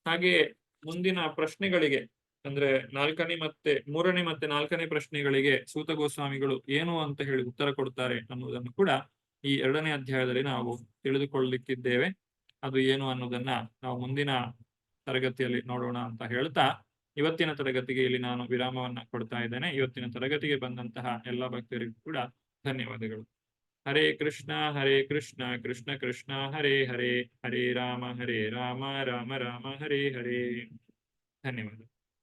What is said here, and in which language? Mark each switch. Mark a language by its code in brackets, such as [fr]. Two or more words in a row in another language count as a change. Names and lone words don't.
[kn] ಹಾಗೆ ಮುಂದಿನ ಪ್ರಶ್ನೆಗಳಿಗೆ ಅಂದ್ರೆ ಮೂರನೇ ಮತ್ತೆ ನಾಲ್ಕನೇ ಪ್ರಶ್ನೆಗಳಿಗೆ ಸೂತ ಗೋಸ್ವಾಮಿಗಳು ಏನು ಅಂತ ಹೇಳಿ ಉತ್ತರ ಕೊಡ್ತಾರೆ ಅನ್ನುವುದನ್ನು ಕೂಡ ಈ 2ನೇ ಅಧ್ಯಾಯದಲ್ಲಿ ನಾವು ತಿಳಿದುಕೊಳ್ಳಲಿಕ್ಕಿದ್ದೇವೆ. ಅದು ಏನು ಅನ್ನೋದನ್ನ ನಾವು ಮುಂದಿನ ತರಗತಿಯಲ್ಲಿ ನೋಡೋಣ ಅಂತ ಹೇಳ್ತಾ ಇವತ್ತಿನ ತರಗತಿಗೆ ಇಲ್ಲಿ ನಾನು ವಿರಾಮವನ್ನ ಕೊಡ್ತಾ ಇದ್ದೇನೆ. ಇವತ್ತಿನ ತರಗತಿಗೆ ಬಂದಂತಹ ಎಲ್ಲ ಭಕ್ತರಿಗೂ ಕೂಡ ಧನ್ಯವಾದಗಳು. [sa] ಹರೇ ಕೃಷ್ಣ ಕೃಷ್ಣ ಕೃಷ್ಣ ಹರೇ ಹರೇ, ಹರೇ ರಾಮ ರಾಮ ರಾಮ ಹರೇ ಹರೇ. [kn] ಧನ್ಯವಾದ.